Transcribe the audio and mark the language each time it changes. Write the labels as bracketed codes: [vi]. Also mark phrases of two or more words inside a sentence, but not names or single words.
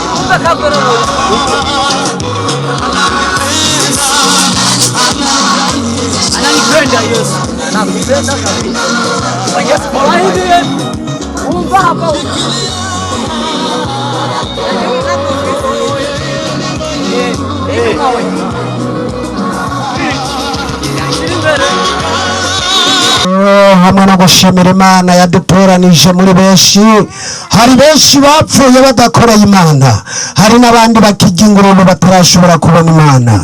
[sw] Ananipenda Yesu. Nakupenda kabisa. Yesu kwa hivi. Mungu hapa. [rw] hamwe no gushimira Imana yadutoranije muri benshi. Hari benshi bapfuye badakoreye Imana, hari n'abandi bakijya ingurube batarashobora kubona Imana.